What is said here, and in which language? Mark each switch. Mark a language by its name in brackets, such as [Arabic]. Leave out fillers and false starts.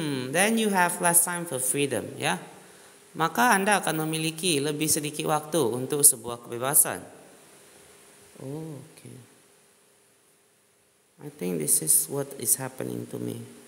[English] Then you have less time for freedom, ya. [Indonesian] Maka Anda akan memiliki lebih sedikit waktu untuk sebuah kebebasan. [English] Oh, okay. I think this is what is happening to me.